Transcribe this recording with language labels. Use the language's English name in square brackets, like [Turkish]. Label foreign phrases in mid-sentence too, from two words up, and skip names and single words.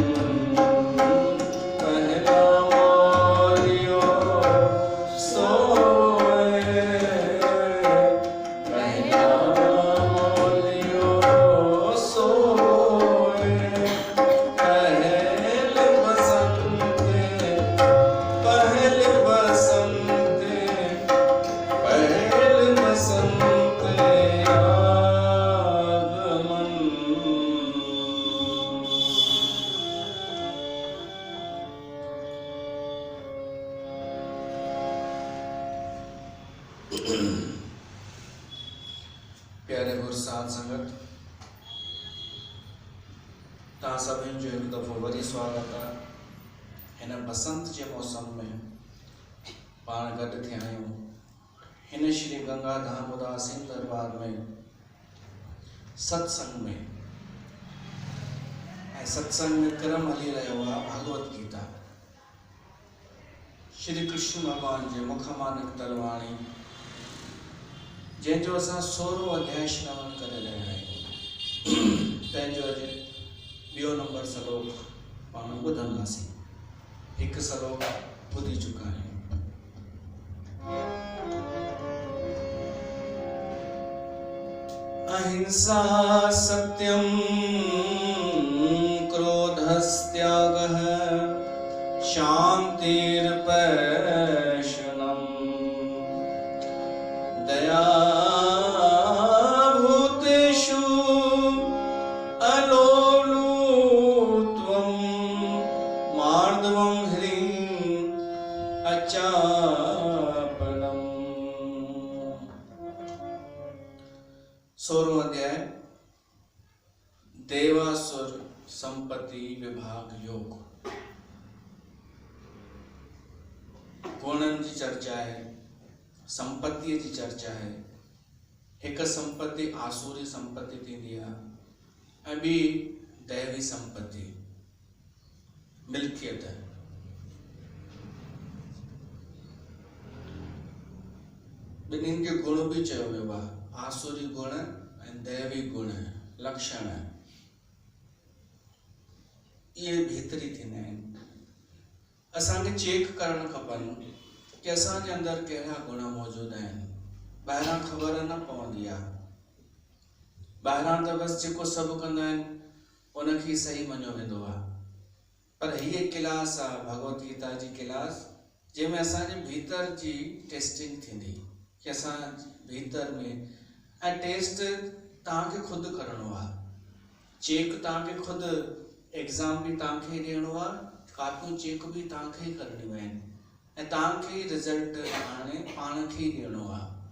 [Sindhi] पहला मौलियो सोए पहला मौलियो सोए पहल बसंते पहल बसंते पहल बसंते आगमन। प्यारे गुरु साध संगत तव्हां सभिनि जो हिकु दफ़ो वरी स्वागत आहे। हिन बसंत जे मौसम में पाण गॾु थिया आहियूं हिन श्री गंगाधाम उदासीन दरबार में सत्संग में। ऐं सत्संग में क्रम हली रहियो आहे भगवत गीता। श्री कृष्ण भगवान जे मुख मां निकतल वाणी जंहिंजो असां 16 अध्याय श्रवण करे रहिया आहियूं। तंहिंजो अॼु ॿियो नंबर श्लोक पाण ॿुधंदासीं। हिकु श्लोक ॿुधी चुका आहियूं। [Sanskrit] अहिंसा सत्यं क्रोधस्त्यागः शान्तिर्पैशुनम् दया भूतेषु अलोलुत्वं मार्दवं ह्रीं अचापलम्। [Sindhi] 16वां अध्याय देवासुर संपत्ति विभाग योग। [Hindi] गुणन की चर्चा है, [Sindhi] संपत्ति की चर्चा है, एक संपत्ति आसुरी संपत्ति थींदी आहे ऐं ॿी दैवी संपत्ति मिल्कियत। ॿिन्हिनि खे गुण बि चयो वियो आहे, आसुरी गुण ऐं दैवी गुण लक्षण इहे भीतरी थींदा आहिनि। असांखे चेक करणु खपनि कि असांजे अंदरि कहिड़ा गुण मौजूदु आहिनि। ॿाहिरां ख़बर न पवंदी आहे, ॿाहिरां त बसि जेको सभु कंदा आहिनि उनखे सही मञियो वेंदो आहे, पर हीअ क्लास आहे भगवत गीता जी क्लास जंहिंमें असांजे भीतर जी टेस्टिंग थींदी कि असां भीतर में ऐं टेस्ट तव्हांखे ख़ुदि करिणो आहे, चेक तव्हांखे ख़ुदि, एग्ज़ाम बि तव्हांखे ई ॾियणो आहे, कापियूं चेक बि तव्हांखे ई करणियूं आहिनि ऐं तव्हांखे ई रिज़ल्ट हाणे पाण खे ई ॾियणो आहे।